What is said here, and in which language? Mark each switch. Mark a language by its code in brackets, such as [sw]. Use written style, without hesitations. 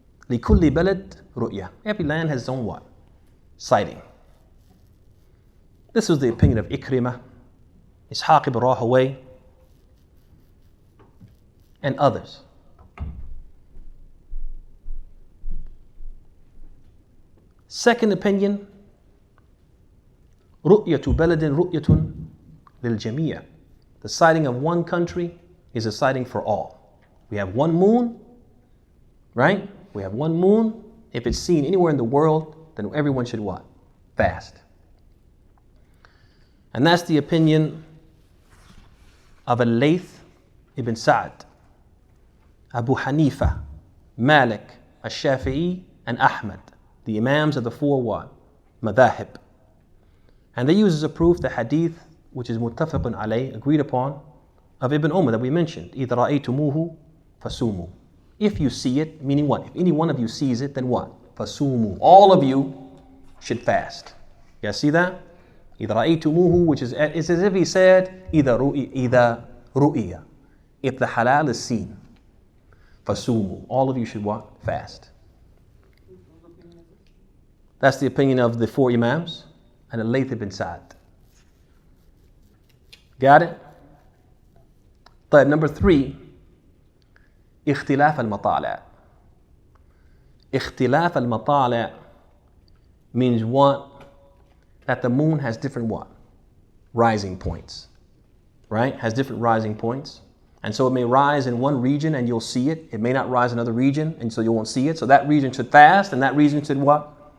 [ar] لِكُلِّ بَلَدْ رُؤْيَةٌ. [en] Every land has its own what? Sighting. This was the opinion of Ikrimah, Ishaq ibn Rahawayh, and others. Second opinion, [ar] رُؤْيَةُ بَلَدٍ رُؤْيَةٌ لِلْجَمِيعِ. [en] The sighting of one country is a sighting for all. We have one moon, right? We have one moon. If it's seen anywhere in the world, then everyone should what? Fast. And that's the opinion of Al-Layth ibn Sa'd, Abu Hanifa, Malik, Al-Shafi'i, and Ahmad, the Imams of the 4 what? Madahib. And they use as a proof the hadith which is muttafaqun alayh, agreed upon, of Ibn Umar that we mentioned. [ar] إِذَا رَأَيْتُمُوهُ فَسُومُوا. [en] If you see it, meaning what? If any one of you sees it, then what? [ar] فَسُومُوا. [en] All of you should fast. You guys see that? [ar] إِذَا رَأَيْتُمُوهُ, [en] which is, it's as if he said, [ar] إِذَا رُؤِيَ. [en] If the halal is seen, [ar] فَسُومُوا. [en] All of you should what? Fast. That's the opinion of the 4 Imams and Al-Layth ibn Sa'd. Got it? [ar] طيب, [en] number 3, [ar] اختلاف المطالع. اختلاف المطالع [en] means what? That the moon has different what? Rising points. Right? Has different rising points. And so it may rise in one region and you'll see it. It may not rise in another region and so you won't see it. So that region should fast and that region should what?